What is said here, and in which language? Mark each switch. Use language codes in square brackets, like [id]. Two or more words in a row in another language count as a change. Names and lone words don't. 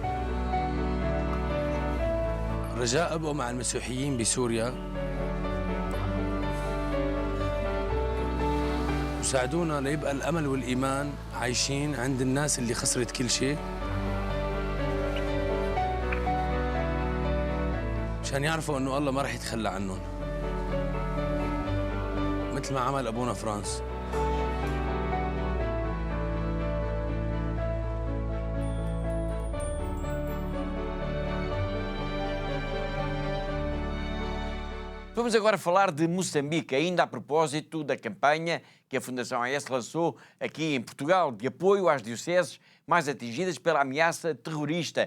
[ar] رجاء أبقوا مع المسيحيين بسوريا وساعدونا ليبقى الأمل والإيمان عايشين عند الناس اللي خسرت كل شيء، مشان يعرفوا إنه الله ما رح يتخلى عنهم مثل ما عمل أبونا فرانس. [pt] Vamos agora falar de Moçambique, ainda a propósito da campanha que a Fundação AES lançou aqui em Portugal, de apoio às dioceses mais atingidas pela ameaça terrorista.